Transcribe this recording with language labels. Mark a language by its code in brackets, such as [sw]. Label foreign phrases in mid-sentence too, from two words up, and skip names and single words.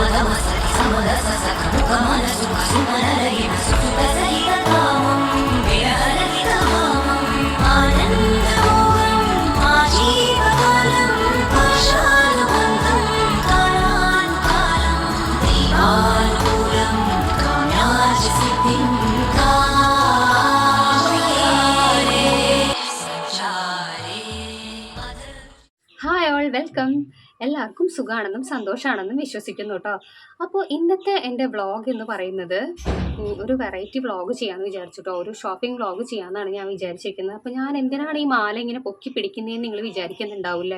[sa] दम सति समद ससख मुख मन सुख सुमन ललित सुख सहित कामं विरह रहित कामं आनंदमोहं आजीवकालं पाशानुबन्धं कालानुकालं दीपानुकूलं काम्याच सिद्धिं कामये संचारे. [en] Hi all welcome. [ml] എല്ലാവർക്കും സുഖമാണെന്നും സന്തോഷമാണെന്നും വിശ്വസിക്കുന്നു കേട്ടോ. അപ്പോൾ ഇന്നത്തെ എൻ്റെ വ്ളോഗ് എന്ന് പറയുന്നത് ഒരു [en] variety vlog [ml] ചെയ്യാമെന്ന് വിചാരിച്ചു കേട്ടോ. ഒരു [en] shopping vlog [ml] ചെയ്യാമെന്നാണ് ഞാൻ വിചാരിച്ചിരിക്കുന്നത്. അപ്പോൾ ഞാൻ എന്തിനാണ് ഈ മാല ഇങ്ങനെ പൊക്കി പിടിക്കുന്നതെന്ന് നിങ്ങൾ വിചാരിക്കുന്നുണ്ടാവില്ലേ.